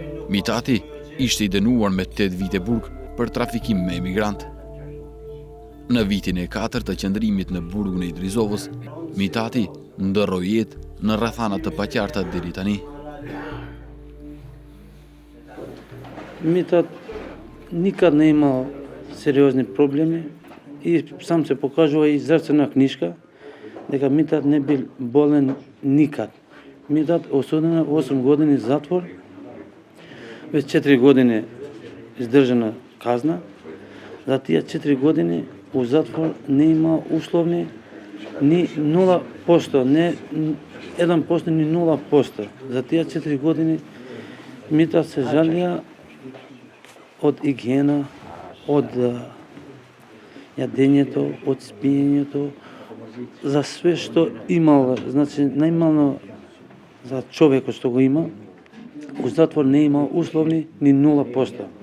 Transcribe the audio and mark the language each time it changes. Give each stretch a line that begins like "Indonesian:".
Albanian: Mitati ishte i dënuar me 8 vite burg për trafikim me emigrant. Në vitin e 4 të qëndrimit në burgun e Idrizovës, Mitati ndërroi jetë në rrethana të paqarta deri tani.
Macedonian: Митат никад не имал сериозни проблеми и сам се покажува и здравствена книжка дека Митат не бил болен никад. Митат осуден на 8 години затвор, веќе 4 години издржана казна. За тие 4 години у затвор не има условни ни 0%, не 1%, ни 0%. За тие 4 години Митат се жалија од игиена, од јадењето, од спиењето, за све што имал, значи најмално за човекот што го има, у затвор не има условни ни 0%.